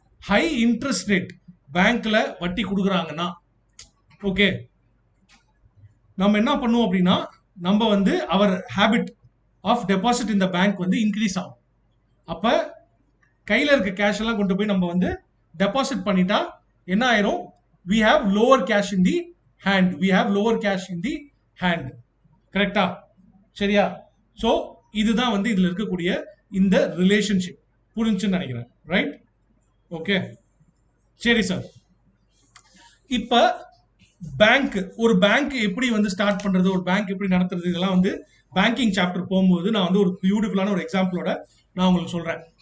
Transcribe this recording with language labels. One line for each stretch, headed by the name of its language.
Tamil: High interest rate பேங்க்ல வட்டி கொடுக்குறாங்கன்னா, ஓகே, நம்ம என்ன பண்ணுவோம் அப்படின்னா, நம்ம வந்து
English: அவர் habit of deposit
Tamil: இந்த பேங்க் வந்து இன்க்ரீஸ் ஆகும். அப்ப கையில இருக்க கேஷ் எல்லாம் கொண்டு போய் நம்ம வந்து டெபாசிட் பண்ணிட்டா என்ன ஆயிரும்?
English: we have lower cash in the hand, we have lower cash in the hand.
Tamil: கரெக்டா? சரியா? சோ இதுதான் வந்து இதுல இருக்கக்கூடிய இந்த ரிலேஷன்ஷிப். புரிஞ்சுன்னு நினைக்கிறேன், ரைட்? ஓகே, சரி சார். இப்ப பேங்க், ஒரு பேங்க் எப்படி வந்து ஸ்டார்ட் பண்றது, ஒரு பேங்க் எப்படி நடத்துறது, இதெல்லாம் வந்து பேங்கிங் சாப்டர் போகும்போது நான் வந்து ஒரு பியூட்டிஃபுல்லான ஒரு எக்ஸாம்பிளோட நான் உங்களுக்கு சொல்றேன்.